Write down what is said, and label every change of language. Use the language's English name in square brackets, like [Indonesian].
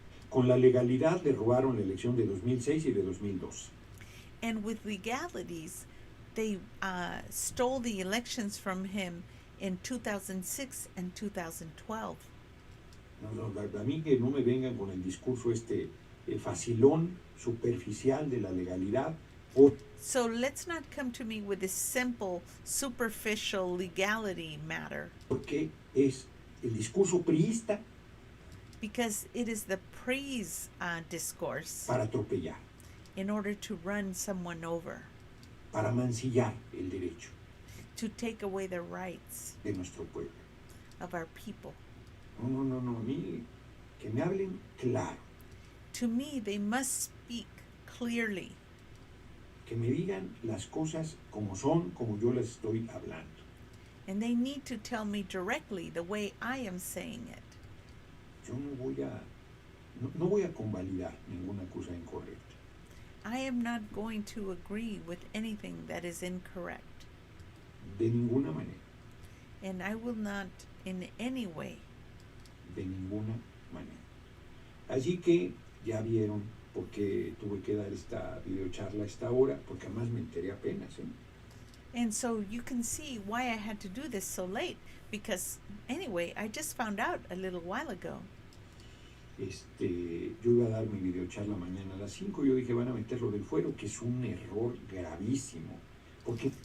[Spanish] Con la legalidad le robaron la elección de 2006 y de 2002. [English] And with legalities, they stole the elections from him in 2006 and 2012. [Spanish] A mí que no me vengan con el discurso facilón, superficial de la legalidad. [English] So let's not come to me with this simple, superficial legality matter. [Spanish] Porque es el discurso priista [English] Because it is the praise discourse [Spanish] para atropellar, [English] in order to run someone over, [Spanish] para mancillar el derecho [English] to take away the rights [Spanish] de nuestro pueblo. [English] of our people. [Spanish] No, a mí que me hablen claro, [English] To me, they must speak clearly, [Spanish] que me digan las cosas como son, como yo las estoy hablando. [English] and they need to tell me directly the way I am saying it. [Spanish] Yo no voy a convalidar ninguna cosa incorrecta. [English] I am not going to agree with anything that is incorrect, [Spanish] De ninguna manera, [English] and I will not in any way. [Spanish] de ninguna manera. Así que ya vieron por qué tuve que dar esta videocharla a esta hora, porque además me enteré apenas, ¿eh? [English] And so you can see why I had to do this so late, because anyway, I just found out a little while ago. [Spanish] Yo iba a dar mi videocharla mañana a las 5, yo dije van a meterlo del fuero, que es un error gravísimo, porque